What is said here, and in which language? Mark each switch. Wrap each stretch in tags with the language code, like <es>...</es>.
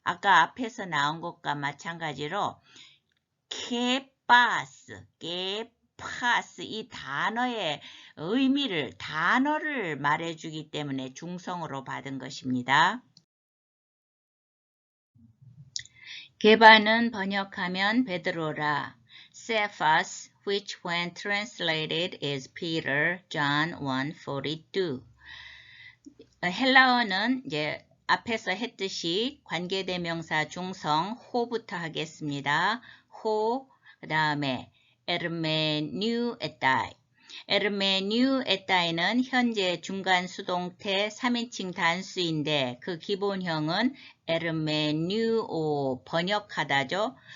<ko>아까 앞에서 나온 것과 마찬가지로 케파스, 케파스 이 단어의 의미를 단어를 말해주기 때문에 중성으로 받은 것입니다. 게바는 번역하면 베드로라.</ko> <en>Cephas, which when translated is Peter, John 1:42.</en> <ko>헬라어는 이제 앞에서 했듯이 관계대명사 중성 호부터 하겠습니다. 호, 그 다음에 에르메뉴에타이. 에르메뉴에타이는 현재 중간 수동태 3인칭 단수인데 그 기본형은 에르메뉴오 번역하다죠.</ko>